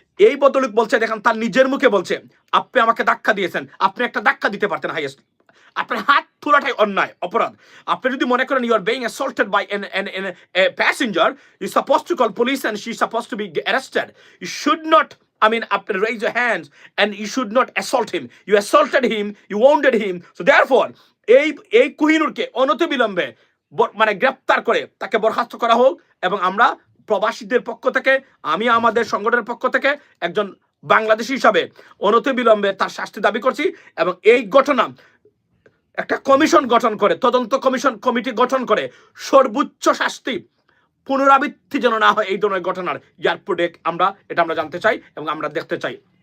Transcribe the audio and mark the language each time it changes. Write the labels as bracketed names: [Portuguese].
[Bangla] এই বদলুক বলছে, দেখেন তার নিজের মুখে বলছে, আপনি আমাকে ধাক্কা দিয়েছেন, আপনি একটা ধাক্কা দিতে পারতেন হাইয়েস্ট, আপনার হাত তোলাটাই অন্যায়, অপরাধ। আপনি যদি মনে করেন [English] You are being assaulted by a passenger, you supposed to call police and she's supposed to be arrested. You should not, I mean, raise your hands and you should not assault him. You assaulted him, you wounded him. So therefore, [Bangla] এই কোহিনুরকে অনতিবিলম্বে মানে গ্রেফতার করে তাকে বরখাস্ত করা হোক, এবং আমরা প্রবাসীদের পক্ষ থেকে, আমি আমাদের সংগঠনের পক্ষ থেকে একজন বাংলাদেশী হিসাবে অনতিবিলম্বে তার শাস্তি দাবি করছি, এবং এই ঘটনা একটা কমিশন গঠন করে, তদন্ত কমিটি গঠন করে সর্বোচ্চ শাস্তি পুনরাবৃত্তি যেন না হয় এই ধরনের ঘটনার এয়ারপোর্টে, আমরা জানতে চাই এবং আমরা দেখতে চাই।